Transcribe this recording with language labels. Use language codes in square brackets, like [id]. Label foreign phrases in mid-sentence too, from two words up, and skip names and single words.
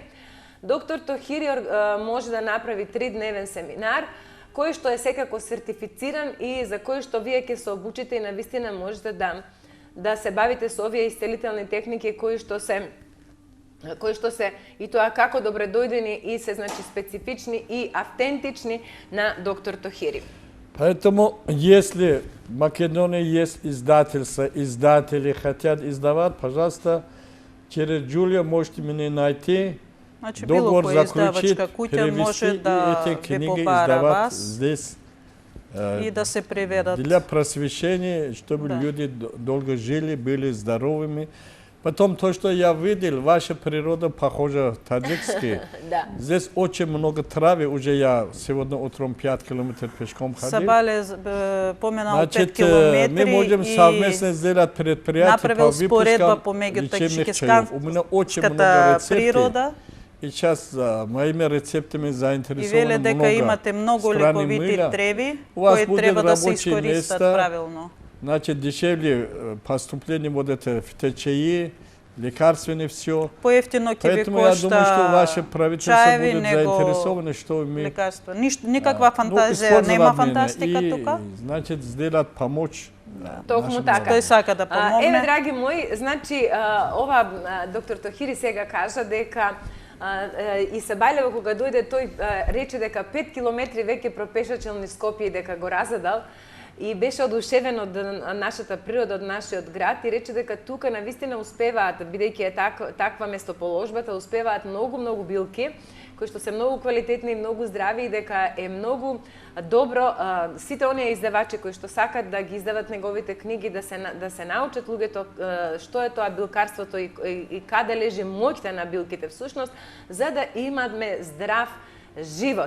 [mk] Доктор Тохири може да направи 3-дневен семинар, кој што е секако сертифициран и за кој што вие ќе се обучите и на вистина можете да се бавите со овие исцелителни техники кои што се и тоа како добредојдени и се, значи, специфични и автентични на доктор Тохири. [ru] Поэтому, если в Македонии есть издательство, издатели хотят издавать, пожалуйста, через Джулия можете меня найти, [mk] Значи, било [ru] договор [mk] која [ru] заключить, [mk] издавачка куќа може [ru] перевести [mk] да [ru] и эти [mk] ви [ru] книги [mk] побара [ru] издавать [mk] вас [ru] здесь [mk] и да се преведат. [ru] для просвещения, чтобы [mk] Да. [ru] люди долго жили, были здоровыми. Потом то, что я видел, ваша природа похожа таджикски. [mk] Да. [ru] Здесь очень много травы, уже я сегодня утром 5 километров пешком ходил. [mk] Сабале поменал 5 [ru] Значит, [mk] километри [ru] мы можем [mk] и [ru] совместно сделать предприятие [mk] направил [ru] по [mk] споредба [ru] выпускам [mk] помеѓу [ru] лечебных чаев. У меня очень много [mk] таджикисканската [ru] рецептов. [mk] природа. [ru] И сейчас моими рецептами [mk] И [ru] заинтересованы [mk] веле дека [ru] много [mk] имате многу [ru] страни [mk] лековити [ru] мира. [mk] треви [ru] У вас [mk] кои [ru] будет [mk] треба да се [ru] рабочие [mk] искористат [ru] места. [mk] правилно. [ru] Значит, дешевле поступление вот это фиточаи, лекарственные все. [mk] Поевтино ќе ви [ru] Поэтому я думаю, что ваше [mk] кошта [ru] правительство [mk] чаеви [ru] будет [mk] него [ru] заинтересовано, что мы [mk] лекарства. Никаква [ru] ну, [mk] фантазија, [ru] использовать [mk] нема [ru] меня [mk] фантастика [ru] и, [mk] тука. [ru] значит, сделать, помочь. [mk] Токму [ru] нашим [mk] така. Тој сака да Еве, помогне. драги мои, значи, ова доктор Тохири сега кажа дека и Сабајлево кога дојде тој рече дека 5 километри веќе пропешачел низ Скопје и дека го разадал и беше одушевен од нашата природа, од нашиот град и рече дека тука навистина успеваат, бидејќи е таква местоположбата, успеваат многу билки кои што се многу квалитетни и многу здрави и дека е многу добро сите оние издавачи кои што сакат да ги издават неговите книги, да се научат луѓето што е тоа билкарството и каде лежи моќта на билките всушност, за да имаме здрав живот.